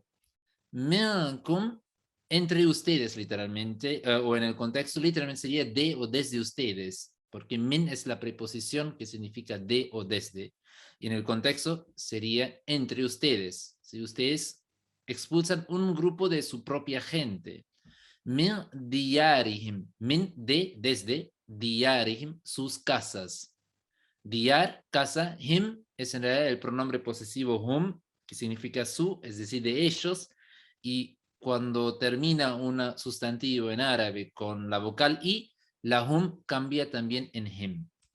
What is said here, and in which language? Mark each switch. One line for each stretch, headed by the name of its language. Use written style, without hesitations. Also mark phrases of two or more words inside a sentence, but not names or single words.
Spanish: Minkum, entre ustedes, literalmente, o en el contexto, literalmente sería de o desde ustedes, porque min es la preposición que significa de o desde, y en el contexto sería entre ustedes. Si ustedes expulsan un grupo de su propia gente.
Arabic: من ديارهم,
Spanish: min de, desde, diyarihim, sus casas. Diyar, casa, him, es en realidad el pronombre posesivo hum, que significa su, es decir, de ellos, y cuando termina un sustantivo en árabe con la vocal i, la hum cambia también en him.